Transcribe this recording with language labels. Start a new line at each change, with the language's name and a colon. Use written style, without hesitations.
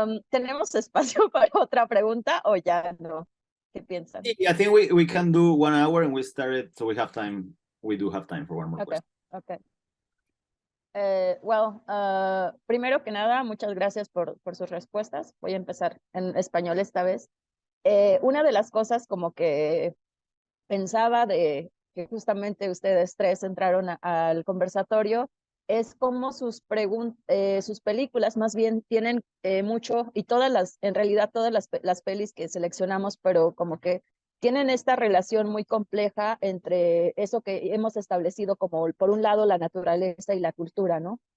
Spanish: ¿Tenemos espacio para otra pregunta o ya no? ¿Qué piensan?
English: I think we can do 1 hour and we started, so we have time. We do have time for one more Okay, question. okay.
Spanish: Primero que nada, muchas gracias por sus respuestas. Voy a empezar en español esta vez. Una de las cosas como que pensaba de que justamente ustedes tres entraron al conversatorio es como sus películas más bien tienen mucho, y en realidad todas las pelis que seleccionamos, pero como que tienen esta relación muy compleja entre eso que hemos establecido como, por un lado, la naturaleza y la cultura, ¿no?